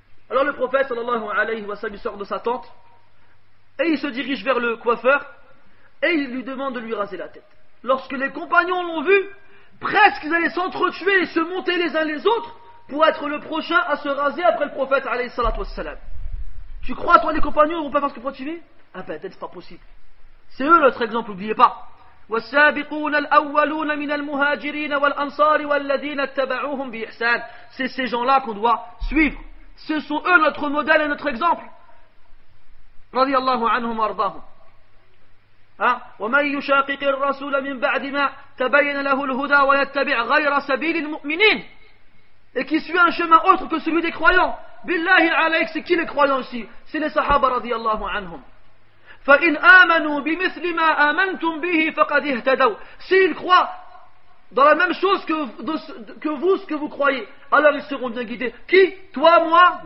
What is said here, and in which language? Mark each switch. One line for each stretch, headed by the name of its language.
French: Alors le prophète sallallahu alayhi wa sallam sort de sa tente et il se dirige vers le coiffeur et il lui demande de lui raser la tête. Lorsque les compagnons l'ont vu, presque ils allaient s'entretuer et se monter les uns les autres pour être le prochain à se raser après le prophète alayhi salatu wassalam. Tu crois, toi, les compagnons ne vont pas faire ce que toi tu fais? Ah ben, c'est pas possible. C'est eux notre exemple, n'oubliez pas.
Arabic: والسابقون الأولون من المهاجرين والأنصار والذين اتبعوهم بإحسان.
French: C'est ces gens-là qu'on doit suivre. Ce sont eux notre modèle et notre exemple.
Arabic: رضي الله عنهم وارضاهم. ومن يشاقق الرسول من بعد ما تبين له الهدى ويتبع غير سبيل المؤمنين.
French: Et qui suit un chemin autre que celui des croyants.
Arabic: Billahi alayk,
French: c'est qui les croyants ici? C'est les sahaba radiyallahu anhum.
Arabic: فإن آمنوا بمثل ما آمنتم به فقد اهتدوا.
French: S'ils croient dans la même chose que vous, ce que vous croyez, alors ils seront bien guidés. Qui? Toi, moi?